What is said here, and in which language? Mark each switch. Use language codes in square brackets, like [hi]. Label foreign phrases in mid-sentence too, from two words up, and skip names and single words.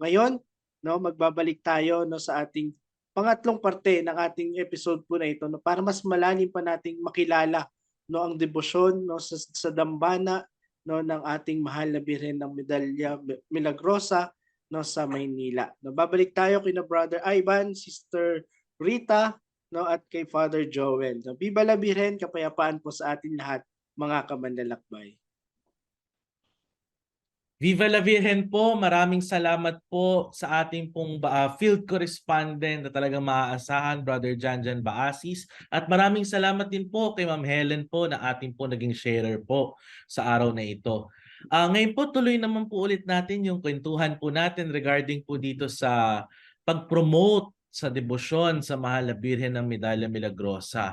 [tl] Ngayon, no, magbabalik tayo, no, sa ating pangatlong parte ng ating episode po na ito, no, para mas malalim pa nating makilala, no, ang debosyon, no, sa dambana, no, ng ating mahal na Birhen ng Medalya Milagrosa, no, sa Maynila. No, babalik tayo kina Brother Ivan, Sister Rita, no, at kay Father Joel. No, [es] Viva la Birhen, [tl] kapayapaan po sa atin lahat, mga kamanlalakbay. [es] Viva la Virgen [tl] po, maraming salamat po sa ating pong [en] field correspondent [tl] na talagang maaasahan, Brother Janjan Baasis. At maraming salamat din po kay Ma'am Helen po na ating po naging sharer po sa araw na ito. Ngayon po tuloy naman po ulit natin yung kwentuhan po natin regarding po dito sa pag-promote sa debosyon sa mahal na Birhen ng Medalya Milagrosa.